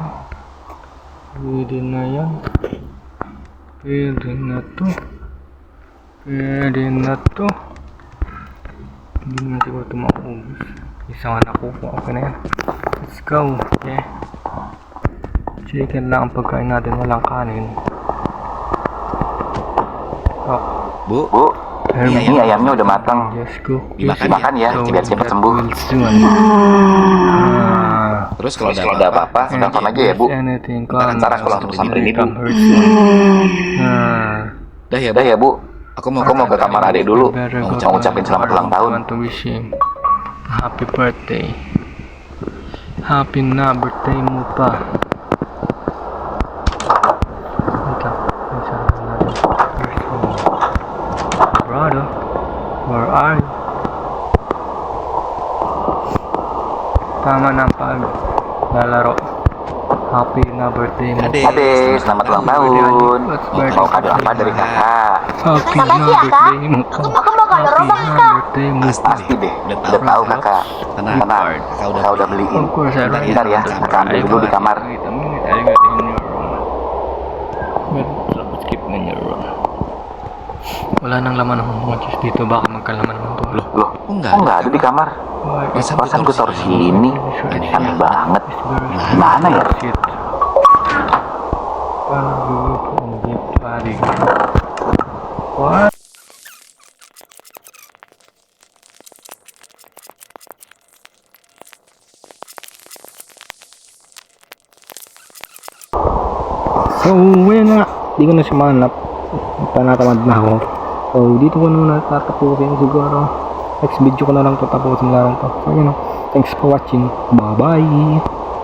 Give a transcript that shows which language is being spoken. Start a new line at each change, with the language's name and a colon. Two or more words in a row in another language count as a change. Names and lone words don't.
Filipino: Pwede na yan. Pwede na to. Hindi naman siguro ito maubos. Isa nga nakuha, okay na yan.
English: Let's go,
Filipino: chicken lang ang pagkain natin, walang kanin.
Indonesian: Bu, ini ayamnya udah matang. Dimakan ya, biar cepat sembuh. Terus kalau ada apa-apa, telepon aja ya Bu. Ntar aku langsung samperin Ibu. Dah ya Bu. Aku mau ke kamar adik dulu. Mau ngucapin selamat ulang tahun.
English: Happy birthday.
Filipino: Happy na birthday mo pa.
English: Brother, where are you?
Filipino: Tama na paglalaro. Happy na birthday mo.
Indonesian: Adik, selamat ulang tahun. Mau kado apa dari kakak?
Filipino: Happy na birthday mo.
Indonesian: Aku mau kado robak kak.
Filipino: Birthday mo.
Indonesian: Pasti deh, udah tahu kakak. Tenang, kakak udah beliin. Bentar ya, kakak ambil dulu di kamar.
Filipino: Wala nang laman ng mga juice dito, baka magkalaman naman to.
Indonesian: Loh, kok nggak ada di kamar? Pasan gue taruh sini. Aneh banget. Gimana ya?
English: What?
Filipino: So, yun nga. Di ko na siya manap. Panatamad na ako. So, dito ko na tatapusin siguro. Next video ko na lang to tapusin lang to.
English: So, yun know, thanks for watching. Bye-bye!